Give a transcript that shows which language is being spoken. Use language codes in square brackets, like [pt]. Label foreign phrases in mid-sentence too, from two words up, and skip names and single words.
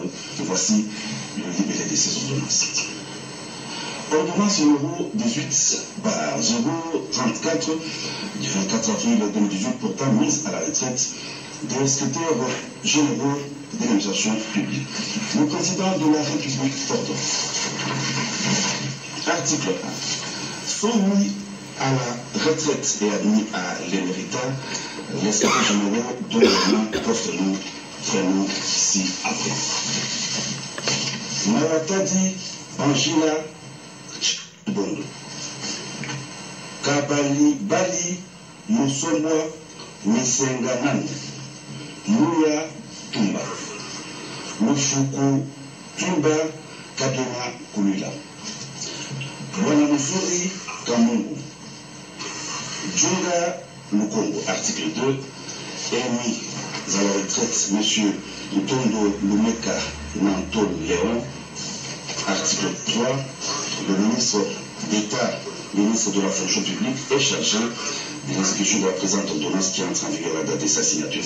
[fr] Et voici le libellé de ces ordonnances. Ordonnance numéro 18/034 du 24 avril 2018 portant mise à la retraite des secrétaires généraux de l'administration publique. Le président de la République porte. Article 1. Sont mis à la retraite et admis à l'éméritat les secrétaires généraux dont les noms post-nom prénom ci-après. Maratadi Angela Bondo. Kabali Bali Musomwa Misenganani. Mouya Tumba. Lufuku Tumba Kadena Kulila. Wanamuzuri Kamungu. Djunga Lukongo. Article 2. Émis à la retraite M. Ntondo Lumeka Nanto Léon. Article 3. Le ministre d'État, ministre de la fonction publique, est chargé de l'exécution de la présente ordonnance qui entre en vigueur à la date de sa signature.